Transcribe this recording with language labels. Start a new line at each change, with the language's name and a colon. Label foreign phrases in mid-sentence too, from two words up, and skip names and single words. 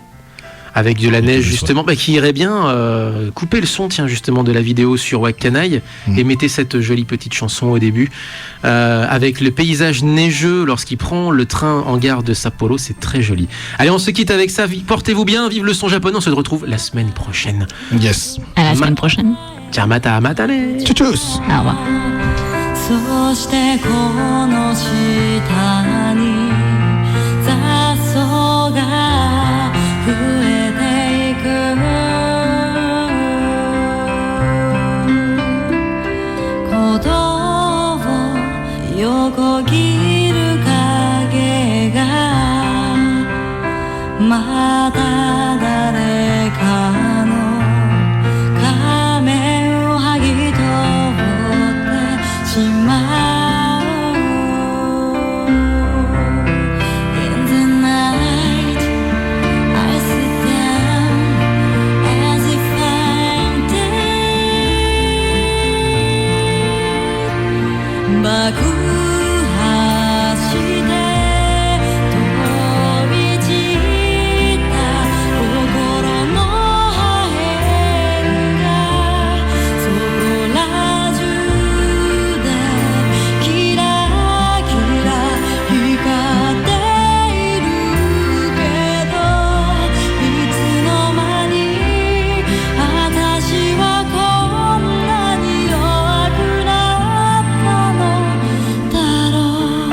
French: Avec de la neige justement, qui irait bien couper le son justement de la vidéo sur Wakkanai et mettez cette jolie petite chanson au début avec le paysage neigeux lorsqu'il prend le train en gare de Sapporo, c'est très joli. Allez, on se quitte avec ça, portez-vous bien, vive le son japonais, on se retrouve la semaine prochaine. Yes. À la semaine prochaine. Ciao, matane. Tchuss. Au revoir.
Japanese: そしてこの下に雑草が増えていく鼓動を横切る影がまた誰かの仮面を剥ぎ取ってしまう
English: In the night I sit down as if I'm
Japanese: dead 爆破して飛び散った心の破片がそこら中でキラキラ光っているけどいつの間に私はこんなに弱くなったのだろう